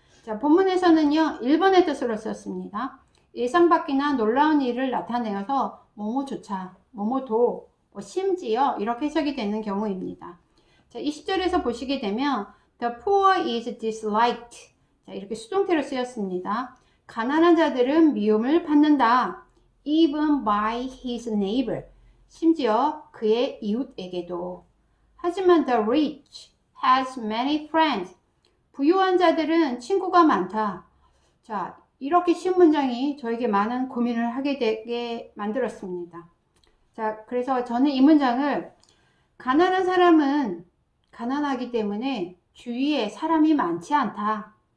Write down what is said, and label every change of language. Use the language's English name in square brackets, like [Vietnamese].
[Korean] 자, 본문에서는요, 1번의 뜻으로 썼습니다. 예상 밖이나 놀라운 일을 나타내어서 뭐뭐조차, 뭐뭐도, 심지어 이렇게 해석이 되는 경우입니다. 자, 20절에서 보시게 되면 [English] The poor is disliked. [Korean] 자, 이렇게 수동태로 쓰였습니다. 가난한 자들은 미움을 받는다. [English] Even by his neighbor. [Korean] 심지어 그의 이웃에게도. 하지만 [English] the rich has many friends. [Korean] 부유한 자들은 친구가 많다. 자, 이렇게 쉬운 문장이 저에게 많은 고민을 하게 되게 만들었습니다. 자, 그래서 저는 이 문장을 가난한 사람은 가난하기 때문에 주위에 사람이 많지 않다.